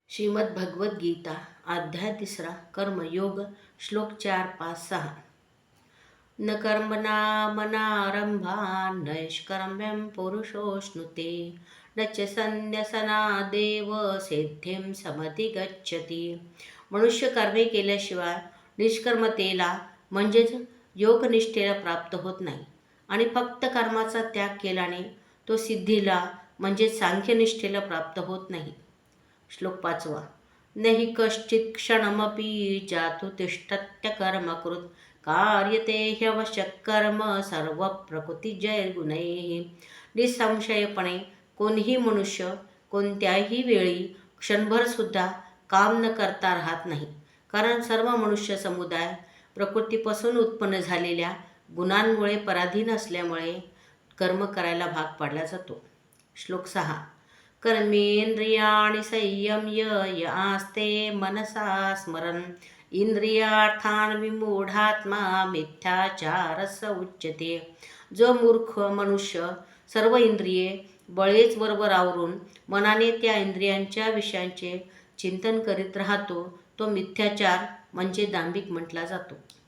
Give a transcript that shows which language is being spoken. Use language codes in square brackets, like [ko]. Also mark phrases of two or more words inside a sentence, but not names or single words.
[sa] श्रीमद भगवद गीता अध्याय 3 कर्मयोग श्लोक 4, 5, 6 न कर्मणा मनारंभा नैष्कर्म्यं पुरुषोऽश्नुते न च संन्यसनादेव सिद्धिं समधिगच्छति. [mr] मनुष्य कर्मे केल्याशिवाय निष्कर्मतेला म्हणजेच योगनिष्ठेला प्राप्त होत नाही आणि फक्त कर्माचा त्याग केल्याने तो सिद्धीला म्हणजेच सांख्यनिष्ठेला प्राप्त होत नाही. [sa] श्लोक 5 नहि कश्चित् क्षणमपि जातु तिष्ठत्य कर्मकृत् कार्यते ह्यवश्यः कर्म सर्व प्रकृतिजैर्गुणैः. [mr] निसंशयपणे कोणीही मनुष्य कोणत्याही वेळी क्षणभर सुद्धा काम न करता राहत नाही, कारण सर्व मनुष्य समुदाय प्रकृतीपासून उत्पन्न झालेल्या गुणांमुळे पराधीन असल्यामुळे कर्म करायला भाग पाडला जातो. [sa] श्लोक 6 कर्मेंद्रियाणि संयम्य य आस्ते मनसा स्मरन् इंद्रियार्थान् विमूढात्मा मिथ्याचारस उच्यते. [mr] जो मूर्ख मनुष्य सर्व इंद्रिये बळेच वरवर आवरून मनाने त्या इंद्रियांच्या विषयांचे चिंतन करीत राहतो तो मिथ्याचार म्हणजे दांभिक म्हटला जातो.